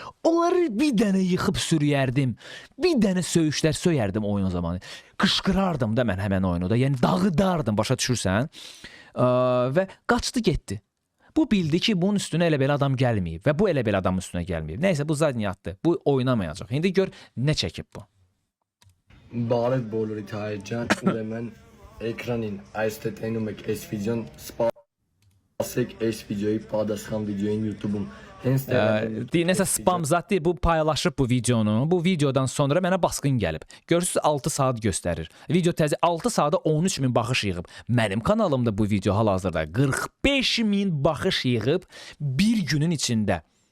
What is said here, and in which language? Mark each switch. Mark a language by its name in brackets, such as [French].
[Azerbaijani] Onları bir dənə yıxıb sürüyərdim, bir dənə söyüşlər söyərdim oyun zamanı. Qışqırardım da mən həmən oyunu da, yəni dağıdardım, başa düşürsən? Və qaçdı getdi. Bu bildi ki, bunun üstünə elə belə adam gəlməyib və bu elə belə adamın üstünə gəlməyib. Nəysə, bu zadniyyatdır, bu oynamayacaq. İndi gör nə çəkib bu. [Armenian] Բարև բոլորիդ հայերջան, ուրեմն էկրանին այստեղ տենում եք այս վիդեոն, սպասեք այս վիդեոյի պատասխան վիդեոին YouTube-ում Hens [Azerbaijani] Nəsə spam zat deyil, bu paylaşıb bu videonu. Bu videodan sonra mənə basqın gəlib. Görürsüz 6 saat göstərir. Video təzə 6 saata 13 min baxış yığıb. Mənim kanalımda bu video hal-hazırda 45 min baxış yığıb bir günün içində.